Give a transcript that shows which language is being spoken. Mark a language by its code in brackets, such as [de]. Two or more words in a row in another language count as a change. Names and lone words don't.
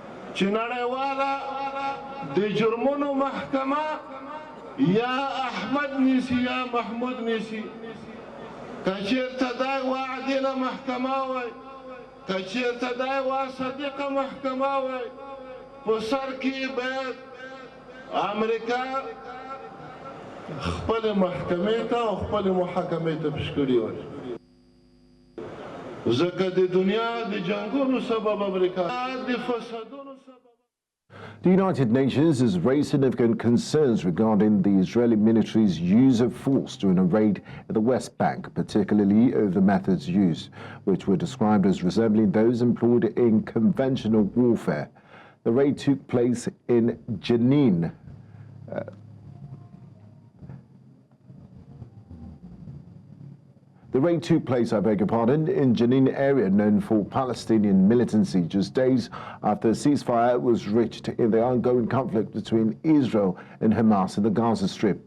[ps] چې نړیواله د جرمونو محکمه یا احمد نیسي یا محمود نیسي که چېرته دا یوه عادله محکمه وای که چېرته دا یوه صادقه محکمه وای په سر کې باید امریکا خپلې محکمې ته او خپلې محاکمې ته پیش کړي وای ځکه د دنیا د جنګونو سبب امریکا د فسادونو سبب. [en] The United Nations has raised significant concerns regarding the Israeli military's use of force during a raid at the West Bank, particularly over methods used, which were described as resembling those employed in conventional warfare. The raid took place in Jenin. The raid took place, I beg your pardon, in Jenin area known for Palestinian militancy, just days after a ceasefire was reached in the ongoing conflict between Israel and Hamas in the Gaza Strip.